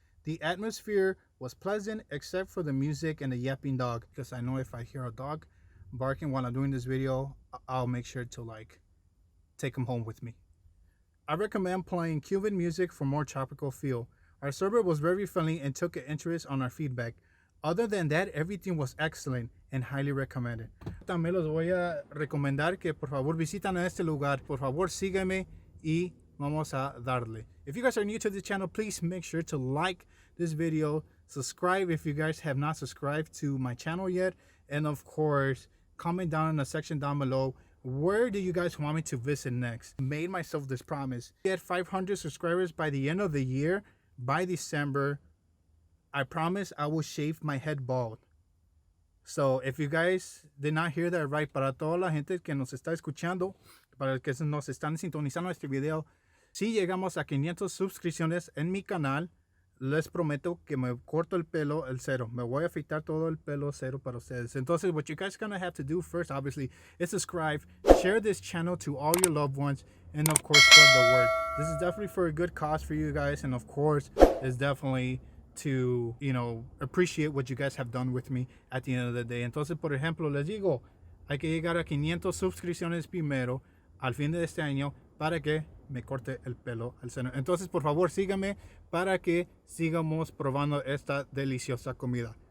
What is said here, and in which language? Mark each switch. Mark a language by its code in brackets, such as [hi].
[en] The atmosphere was pleasant except for the music and the yapping dog, because I know if I hear a dog barking while I'm doing this video, I'll make sure to like take him home with me. I recommend playing Cuban music for more tropical feel. Our server was very friendly and took an interest on our feedback. Other than that, everything was excellent and highly recommended. [es] También los voy a recomendar que por favor visitan a este lugar. Por favor síganme y vamos a darle. [en] If you guys are new to the channel, please make sure to like this video, subscribe if you guys have not subscribed to my channel yet, and of course comment down in the section down below where do you guys want me to visit next. I made myself this promise. Get 500 subscribers by the end of the year. By December, I promise I will shave my head bald. So if you guys did not hear that right, [es] para toda la gente que nos está escuchando, para que nos están sintonizando este video, si llegamos a 500 suscripciones en mi canal, les prometo que me corto el pelo el cero. Me voy a afeitar todo el pelo cero para ustedes. Entonces, [en] what you guys gonna have to do first, obviously, is subscribe, share this channel to all your loved ones, and of course, spread the word. This is definitely for a good cause for you guys, and of course, it's definitely to, you know, appreciate what you guys have done with me at the end of the day. [es] Entonces, por ejemplo, les digo, hay que llegar a 500 suscripciones primero al fin de este año para que me corte el pelo al seno. Entonces, por favor, síganme para que sigamos probando esta deliciosa comida.